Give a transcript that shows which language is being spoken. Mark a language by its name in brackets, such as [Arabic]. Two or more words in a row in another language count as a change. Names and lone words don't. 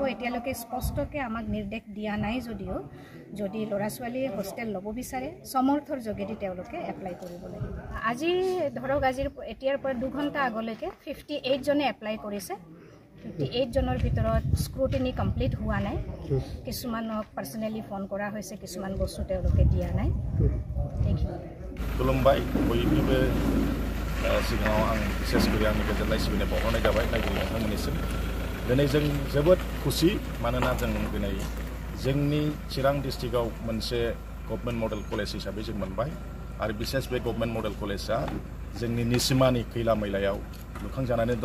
[Assamese] এতিয়ালৈকে স্পষ্টকৈ আমাক নিৰ্দেশ দিয়া নাই যদিও যদি ল'ৰা ছোৱালীয়ে হোষ্টেল ল'ব বিচাৰে সমৰ্থৰ যোগেদি তেওঁলোকে এপ্লাই কৰিব লাগিব। আজি ধৰক এতিয়াৰ পৰা 2 ঘণ্টা আগলৈকে 58 জনে এপ্লাই কৰিছে। 58 জনৰ ভিতৰত স্ক্ৰুটিনি কমপ্লিট হোৱা নাই। কিছুমানক পাৰ্চনেলি ফোন কৰা হৈছে, কিছুমান বস্তু তেওঁলোকে দিয়া নাই। [Bodo] खुलुमबाय बयनिबो सिगाङाव आं बिसेस करि आंनि गोजोननाय सिबिनाय बावहरनाय जाबाय नायगिरि नोंथांमोननिसिम। दिनै जों जोबोद खुसि, मानोना जों दिनै जोंनि चिरां डिस्ट्रिक्टआव मोनसे गभर्नमेन्ट मडेल कलेज हिसाबै जों मोनबाय आरो बिसेस बे गभर्नमेन्ट मडेल कलेजआ जोंनि निसिमानि खैलामैलायाव लुखांजानानै दं।